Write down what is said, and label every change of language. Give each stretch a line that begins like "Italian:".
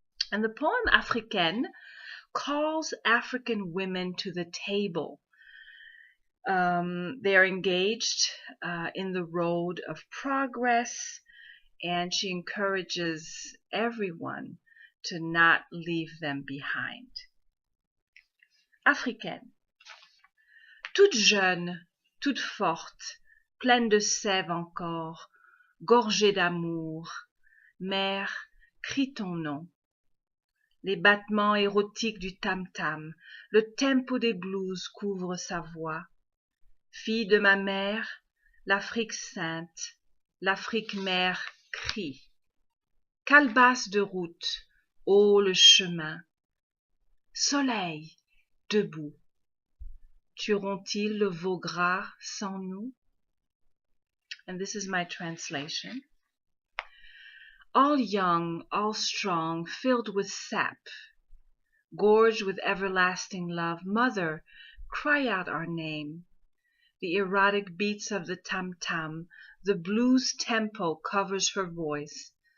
English: And the poem Africaine calls African women to the table. They are engaged in the road of progress, and she encourages everyone to not leave them behind.
French: Africaine. Toute jeune, toute forte, pleine de sève encore, gorgée d'amour, mère, crie ton nom. Les battements érotiques du tam-tam, le tempo des blues couvre sa voix. Fille de ma mère, l'Afrique sainte, l'Afrique mère crie. Calebasse de route, ô le chemin. Soleil, debout. Tueront-ils le veau gras sans nous?
English: And this is my translation. All young, all strong, filled with sap, gorged with everlasting love, mother, cry out our name. The erotic beats of the tam-tam, the blues tempo covers her voice.